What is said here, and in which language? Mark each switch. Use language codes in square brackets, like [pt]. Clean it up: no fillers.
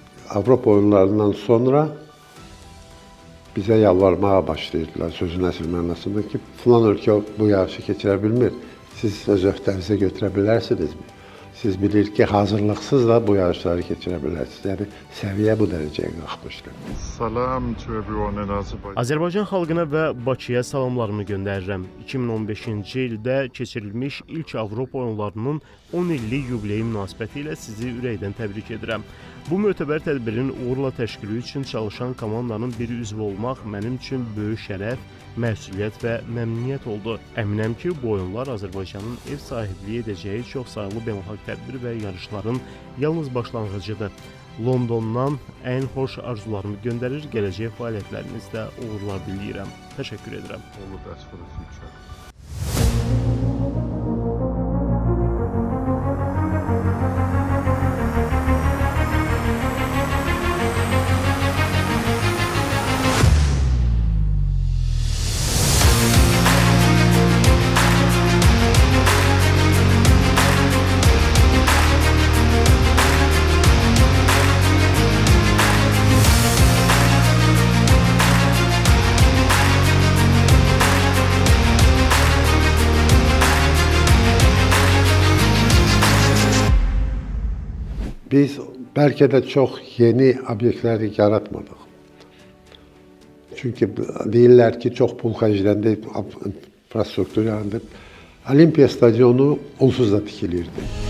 [az] Avropa oyunlarından sonra bizə yalvarmağa başlayırdılar sözün əsl mənasında ki, filan ölkə bu yarışı keçirə bilmir. Siz öz öhdənizə götürə bilərsinizmi? Siz bilir ki, hazırlıqsız da bu yarışları keçirə bilərsiniz. Yəni, səviyyə bu dərəcəyə qalxmışdır. [en] Salam to everyone in Azerbaijan. [az] Azərbaycan xalqına və Bakıya salamlarımı göndərirəm. 2015-ci ildə keçirilmiş ilk Avropa oyunlarının 10 illik yubileyi münasibəti ilə sizi ürəkdən təbrik edirəm. Bu mötəbər tədbirin uğurla təşkili üçün çalışan komandanın bir üzvü olmaq mənim üçün böyük şərəf, məsuliyyət və məmnuniyyət oldu. Əminəm ki, bu oyunlar Azərbaycanın ev sahibliyi edəcəyi çox sayılı beynəlxalq tədbir və yarışların yalnız başlanğıcıdır. Londondan ən xoş arzularımı göndərir, gələcək fəaliyyətlərinizdə uğurlar diləyirəm. Təşəkkür edirəm. [en] All the best for the future. [az] Biz bəlkə də çox yeni obyektləri yaratmadıq. Çünki deyirlər ki, çox pul xərcləndi, infrastruktur yarandı. Olimpiya stadionu onsuz da tikilirdi.